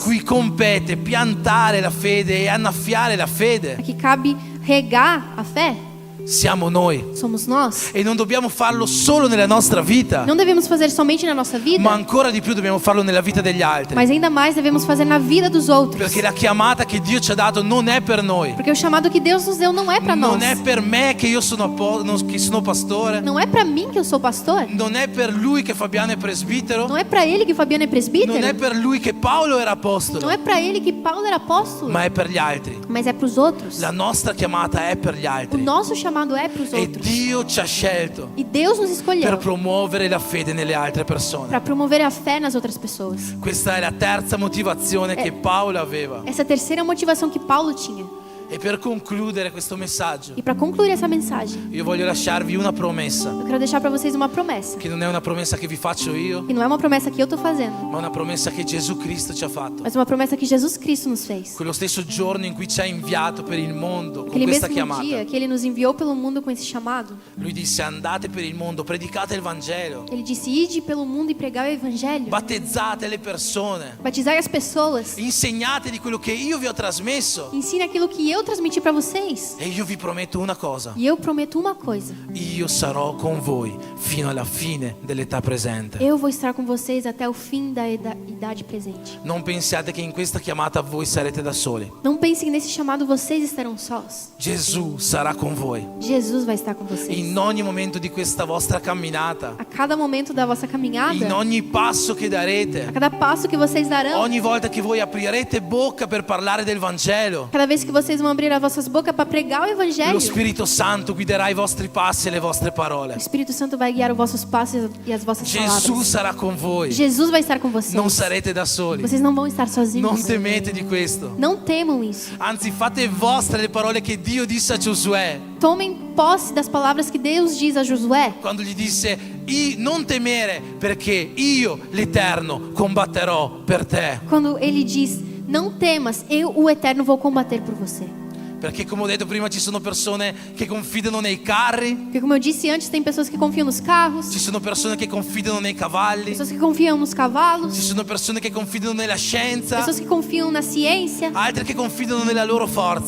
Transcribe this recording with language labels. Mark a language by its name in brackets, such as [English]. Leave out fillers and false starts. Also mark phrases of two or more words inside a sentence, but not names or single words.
[Italian] cui compete piantare la fede e annaffiare la [Portuguese] a [Italian] fede [Portuguese] que cabe regar a fé [Italian] siamo noi. [Portuguese] somos nós. [Italian] E non dobbiamo farlo solo nella nostra vita, [Portuguese] Não devemos fazer somente na nossa vida, [Italian] ma ancora di più dobbiamo farlo nella vita degli altri. [Portuguese] mas ainda mais devemos fazer na vida dos outros. [Italian] Perché la chiamata che Dio ci ha dato non è per noi. [Portuguese] Porque o chamado que Deus nos deu não é para nós. [Italian] Non è per me che io sono, che sono pastore. [Portuguese] Não é para mim que eu sou pastor. [Italian] Non è per lui che Fabiano è presbitero. [Portuguese] Não é para ele que Fabiano é presbítero. [Italian] Non è per lui che Paolo era apostolo. [Portuguese] Não é para ele que Paulo era apóstolo. [Italian] Ma è per gli altri. [Portuguese] Mas é para os outros. [Italian] La nostra chiamata è per gli [Portuguese] O [Italian] altri. [Portuguese] nosso chamado é para os [Italian] E [Portuguese] outros. [Italian] Dio ci ha scelto [Portuguese] E Deus nos [Italian] per [Portuguese] escolheu [Italian] promuovere la fede nelle altre persone. [Portuguese] para promover a fé nas outras pessoas. [Italian] Questa è la terza motivazione che Paolo aveva. [Portuguese] Essa terceira motivação que Paulo tinha. [Italian] E per concludere questo messaggio, [Portuguese] E para concluir essa mensagem, [Italian] io voglio lasciarvi una promessa, [Portuguese] eu quero deixar para vocês uma promessa. [Italian] che non è una promessa che vi faccio io, [Portuguese] E não é uma promessa que eu estou fazendo, [Italian] ma una promessa che Gesù Cristo ci ha fatto. [Portuguese] mas uma promessa que Jesus Cristo nos fez. [Italian] Quello stesso giorno in cui ci ha inviato per il mondo con [Portuguese] Aquele [Italian] questa [Portuguese] mesmo [Italian] chiamata. [Portuguese] dia que Ele nos enviou pelo mundo com esse chamado, [Italian] Lui disse: andate per il mondo, predicate il Vangelo, [Portuguese] Ele disse: ide pelo mundo e pregai o Evangelho, [Italian] battezzate le persone, [Portuguese] batizai as pessoas, [Italian] insegnate di quello che io vi ho trasmesso. [Portuguese] ensine aquilo que eu transmiti para vocês. [Italian] E io vi prometto una cosa: [Portuguese] E eu prometo uma coisa: [Italian] io sarò con voi fino alla fine dell'età presente. [Portuguese] eu vou estar com vocês até o fim da idade presente. [Italian] Non pensiate che in questa chiamata voi sarete da soli. [Portuguese] Não pense que nesse chamado vocês estarão sós. [Italian] Gesù sarà con voi. [Portuguese] Jesus vai estar com vocês. [Italian] In ogni momento di questa vostra camminata, [Portuguese] A cada momento da vossa caminhada, [Italian] in ogni passo che [Portuguese] a [Italian] darete, [Portuguese] cada passo que vocês darão, [Italian] ogni volta che voi aprirete bocca per parlare del Vangelo, [Portuguese] cada vez que vocês vão abrir as vossas bocas para pregar o [Italian] lo [Portuguese] Evangelho, [Italian] Spirito Santo guiderà i vostri passi e le vostre [Portuguese] o [Italian] parole. [Portuguese] Espírito Santo vai guiar os vossos passos e as vossas [Italian] Gesù [Portuguese] palavras. [Italian] sarà con voi. [Portuguese] Jesus vai estar com vocês. [Italian] Non sarete da soli. [Portuguese] Vocês não vão estar sozinhos. [Italian] Non temete di questo. [Portuguese] Não temam isso. [Italian] Anzi, fate vostre le parole che Dio disse a Giosuè [Portuguese] Tomem posse das palavras que Deus diz a Josué, [Italian] quando gli disse: non temere, perché io, l'Eterno, combatterò per te. [Portuguese] quando ele diz: não temas, eu, o Eterno, vou combater por você. [Italian] Perché, come ho detto prima, ci sono persone che confidano nei carri, [Portuguese] Porque como eu disse antes, tem pessoas que confiam nos carros, [Italian] ci sono persone che confidano nei cavalli, [Portuguese] pessoas que confiam nos cavalos, [Italian] ci sono persone che confidano nella scienza, [Portuguese] pessoas que confiam na ciência, [Italian] altre che confidano nella loro forza.